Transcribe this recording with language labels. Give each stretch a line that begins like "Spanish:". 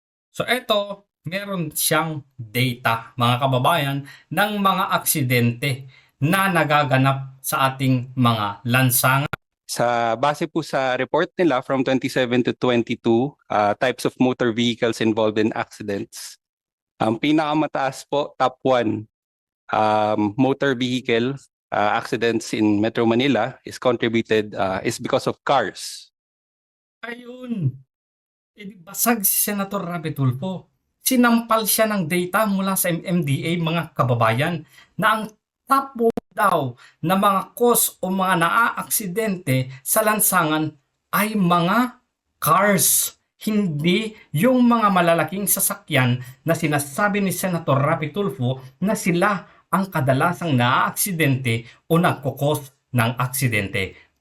Filipino: So eto, meron siyang data, mga kababayan, ng mga aksidente na nagaganap sa ating mga lansangan. Sa base po sa report nila
English: from 27 to 22 types of motor vehicles involved in accidents.
Filipino: Ang pinakamataas po,
English: top 1, motor vehicle accidents in Metro Manila is because of cars.
Filipino: Ayun, basag si Senator Rapi Tulfo. Sinampal siya ng data mula sa MMDA, mga kababayan, na ang top daw na mga cause o mga naaaksidente sa lansangan ay mga cars. Hindi yung mga malalaking sasakyan na sinasabi ni Senator Rapi Tulfo na sila ang kadalasang naaaksidente o nagkukos ng aksidente.